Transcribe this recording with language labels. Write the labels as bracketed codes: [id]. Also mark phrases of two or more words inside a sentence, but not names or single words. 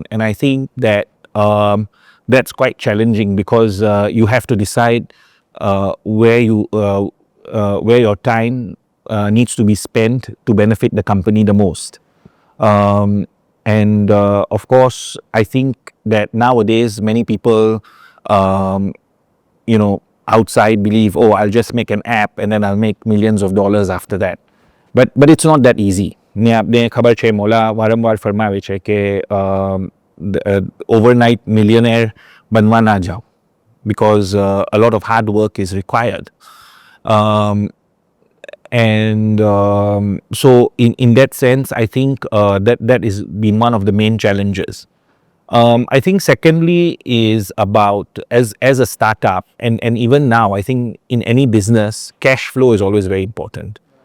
[en] And I think that that's quite challenging because you have to decide where your time needs to be spent to benefit the company the most. And of course, I think that nowadays many people, outside believe, oh, I'll just make an app and then I'll make millions of dollars after that. But it's not that easy. [gu] ને આપને ખબર છે મોલા વારંવાર ફરમાવે છે કે [en] overnight millionaire [gu] બનવા ના જાઓ [en] because a lot of hard work is required. So in that sense, I think that is been one of the main challenges. I think secondly is about as a startup and even now, I think in any business, cash flow is always very important.